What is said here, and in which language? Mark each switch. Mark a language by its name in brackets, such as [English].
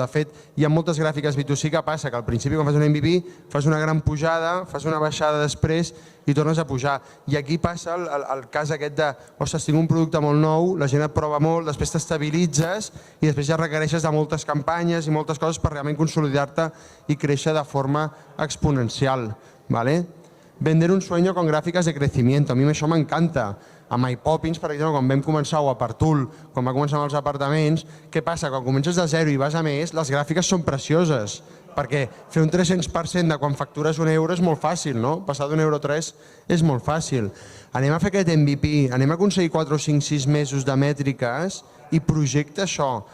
[Catalan] De fet, hi ha moltes gràfiques B2C que passa que al principi quan fas un MVP fas una gran pujada, fas una baixada després i tornes a pujar. I aquí passa el cas aquest de ostres, tinc un producte molt nou, la gent et prova molt, després t'estabilitzes i després ja requereixes de moltes campanyes i moltes coses per realment consolidar-te i créixer de forma exponencial. [Spanish] Vender un sueño con gráficas de crecimiento. [Catalan] A mi això m'encanta. A MyPoppins, per exemple, quan vam començar, o a Partul, quan va començar amb els apartaments, què passa? Quan comences de zero i vas a més, les gràfiques són precioses, perquè fer un 300% de quan factures €1 és molt fàcil, no? Passar d'1,3 € és molt fàcil. Anem a fer aquest MVP, anem a aconseguir 4 o 5, 6 mesos de mètriques i projecta això.